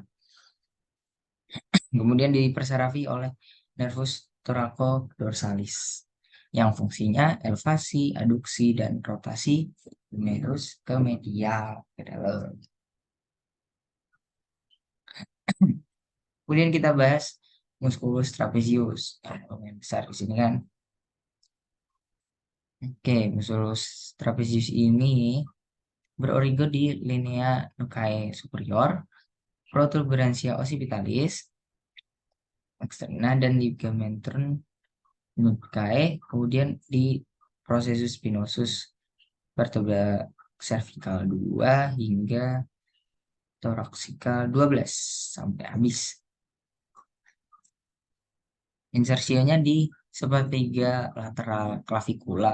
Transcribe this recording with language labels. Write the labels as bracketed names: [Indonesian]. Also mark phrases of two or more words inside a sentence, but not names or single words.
[Indonesian] Kemudian dipersarafi oleh [Latin] nervus thoraco-dorsalis [Indonesian] yang fungsinya elevasi, aduksi, dan rotasi humerus ke medial ke dalam. Kemudian kita bahas [Latin] musculus trapezius [Indonesian] yang besar di sini kan. Oke, [Latin] musculus trapezius [Indonesian] ini berorigo di [Latin] linea nuchae superior, protuberantia occipitalis, [Indonesian] eksterna dan ligamen nucae, kemudian di [Latin] processus spinosus [Indonesian] vertebra cervical 2 hingga thoracical 12 sampai habis. Insersionya di sepertiga lateral clavicular.